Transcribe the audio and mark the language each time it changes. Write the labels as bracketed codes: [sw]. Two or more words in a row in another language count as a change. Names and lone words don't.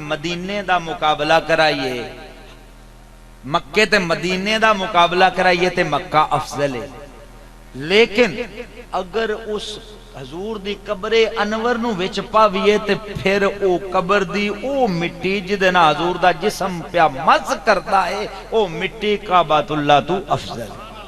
[pa] مدینے دا مقابلہ کرائیے، مکے تے مدینے دا مقابلہ کرائیے تے مکہ افضل ہے، لیکن اگر اس حضور دی قبر انور نو وچ پاویے تے پھر او قبر دی او مٹی جدے نا حضور دا جسم پیا مز کرتا ہے، او مٹی کعبۃ اللہ تو افضل ہے،